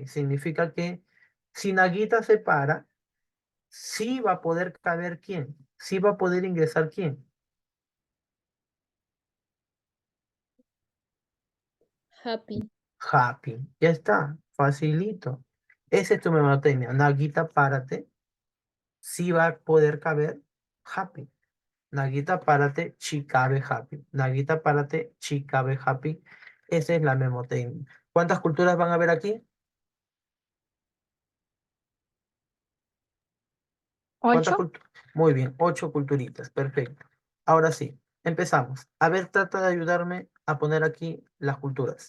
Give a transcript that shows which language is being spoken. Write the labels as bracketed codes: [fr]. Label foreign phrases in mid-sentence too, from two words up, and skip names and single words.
[es] Significa que si Naguita se para, sí va a poder caber quién, sí va a poder ingresar quién. happy. Happy, ya está, facilito. Esa es tu memotecnia. Naguita, párate, sí va a poder caber Happy. Naguita, párate, Chikabe Happy. Naguita, párate, Chikabe Happy. Esa es la memotecnia. ¿Cuántas culturas van a haber aquí? ¿Cuántas 8. culturas? Muy bien, 8 culturitas, perfecto. Ahora sí, empezamos. A ver, trata de ayudarme a poner aquí las culturas.